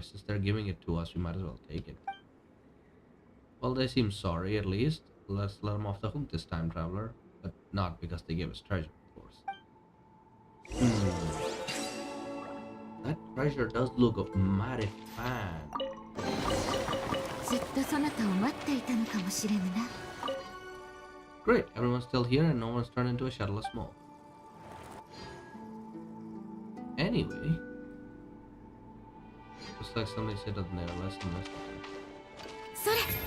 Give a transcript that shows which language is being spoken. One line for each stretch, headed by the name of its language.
English: Since they're giving it to us, we might as well take it. Well, they seem sorry at least. Let's let them off the hook this time, traveler. But not because they gave us treasure, of course. That treasure does look mighty fine.
Japanese: ずっとそなたを待っていたのかもしれぬな。
English: Great, everyone's still here and no one's turned into a shuttleless mole. Anyway, looks like somebody said that they are less and less.
Japanese: それ。